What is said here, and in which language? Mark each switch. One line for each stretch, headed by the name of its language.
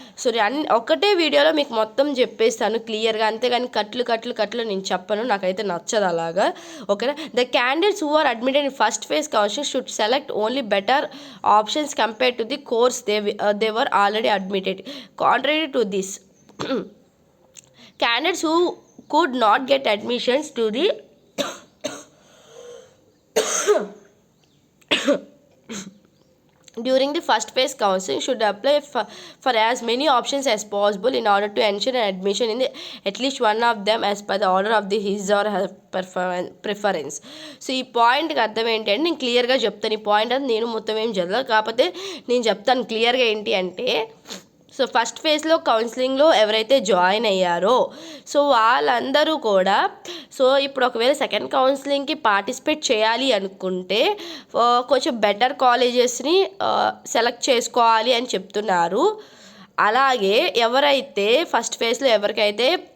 Telugu: So ఒకటే వీడియోలో మీకు మొత్తం చెప్పేస్తాను క్లియర్గా, అంతేగాని కట్లు నేను చెప్పను, నాకైతే నచ్చదు అలాగా. ఓకేనా?
English: The candidates who are admitted in first phase counselling should select only better options compare to the course they were already admitted. Contrary to this, candidates who could not get admissions to the during the first phase counseling should apply for as many options as possible in order to ensure an admission in at least one of them as per the order of his or her preference.
Telugu: So ఈ పాయింట్కి అర్థం ఏంటంటే నేను క్లియర్గా చెప్తాను. ఈ point అది నేను మొత్తం ఏం చదవాలి, కాకపోతే నేను చెప్తాను క్లియర్గా ఏంటి అంటే, సో ఫస్ట్ ఫేజ్లో కౌన్సిలింగ్లో ఎవరైతే జాయిన్ అయ్యారో సో వాళ్ళందరూ కూడా, సో ఇప్పుడు ఒకవేళ సెకండ్ కౌన్సిలింగ్కి పార్టిసిపేట్ చేయాలి అనుకుంటే కొంచెం బెటర్ కాలేజెస్ని సెలెక్ట్ చేసుకోవాలి అని చెప్తున్నారు. అలాగే ఎవరైతే ఫస్ట్ ఫేజ్లో ఎవరికైతే